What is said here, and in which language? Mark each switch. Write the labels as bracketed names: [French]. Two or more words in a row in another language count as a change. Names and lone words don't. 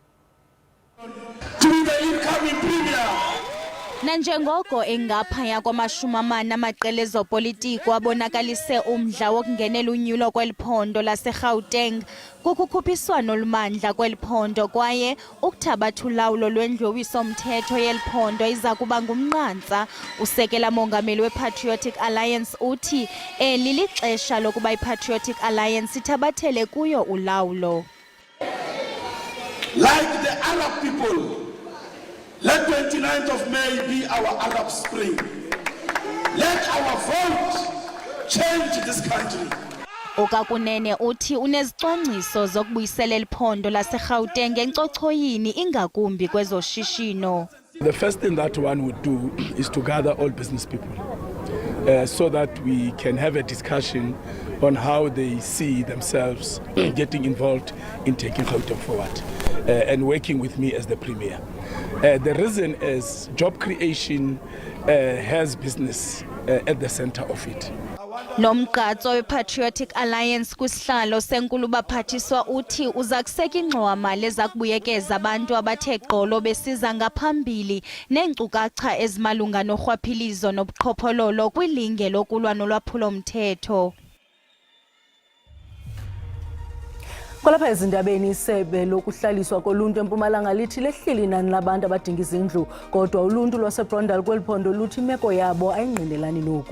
[Xhosa] Nanjengoko engaphaya kwamashumi amaqela ezopolitiko abonakalise umdla wokungenela unyulo kweliphondo laseGauteng kukukhuphiswano olumandla kweliphondo kwaye ukuthabatha ulawulo lwendlowiso-mthetho yeliphondo iza kuba ngumnqantsa. Usekela mongameli we-Patriotic Alliance uthi eli lixesha lokuba i-Patriotic Alliance ithabathele kuyo ulawulo. [English] Like the Arab people, let 29th of May be our Arab Spring. Let our vote change this country. [Xhosa] Okakunene uthi unezicwangciso zokubuyisela eliphondo laseGauteng encochoyini ingakumbi kwezoshishino. [English] The first thing that one would do is to gather all business people so that we can have a discussion on how they see themselves getting involved in taking Gauteng forward and working with me as the Premier. The reason is job creation has business at the center of it. [Xhosa] Nomgqatso we-Patriotic Alliance kwisihlalo senkulu baphathiswa uthi uza kuseka ingxowa-mali ezakubuyekeza abantu abathe gqolo besiza ngaphambili neenkcukacha ezimalunga norhwaphilizo nobuqhophololo kwilinge lokulwa nolwaphulo-mthetho. Kwalapha ezindabeni isebe lokuhlaliswa koluntu eMpumalanga lithi lehlile inani labantu abadinga izindlu kodwa uluntu lwaseBrondal kweliphondo luthi imeko yabo ayingqinelani noku.